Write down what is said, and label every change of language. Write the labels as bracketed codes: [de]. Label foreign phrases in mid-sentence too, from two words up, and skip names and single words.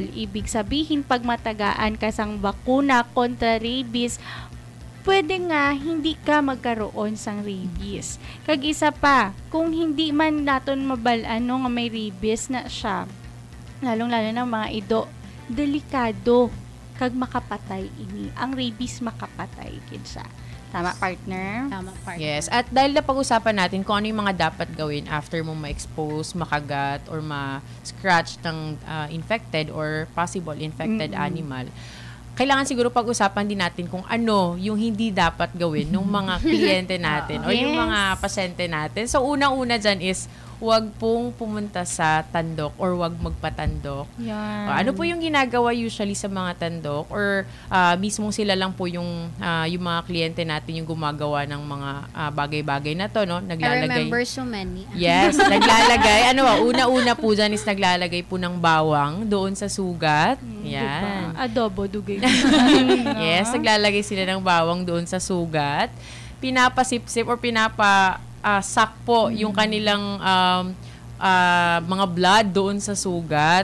[tl] Ibig sabihin, [hil] pag matagaan ka sang bakuna kontra rabies, pwede nga hindi ka magkaroon sang rabies. Kag isa pa, kung hindi man naton mabalaan nga may rabies na siya, lalong-lalo ng mga ido, delikado kag makapatay ini. Ang rabies makapatay gid siya. [tl] Tama, partner? Tama, partner. [en] Yes. [tl] At dahil napag-usapan natin kung ano yung mga dapat gawin after mo ma-expose, makagat, or ma-scratch ng [en] infected or possible infected animal, [tl] kailangan siguro pag-usapan din natin kung ano yung hindi dapat gawin ng mga kliyente natin o yung mga pasyente natin. So, unang-una dyan is huwag pong pumunta sa tandok or huwag magpatandok. Yan. Ano po yung ginagawa usually sa mga tandok or mismong sila lang po yung mga kliyente natin yung gumagawa ng mga bagay-bagay na to, [en] I [tl] naglalagay. [en] remember so many. Yes, [tl] naglalagay. Una-una po dyan is naglalagay po ng bawang doon sa sugat. Yan. [hil] Diba? Adobo, dugay. [tl] Yes, naglalagay sila ng bawang doon sa sugat. Pinapasip-sip or sakpo yung kanilang mga blood doon sa sugat.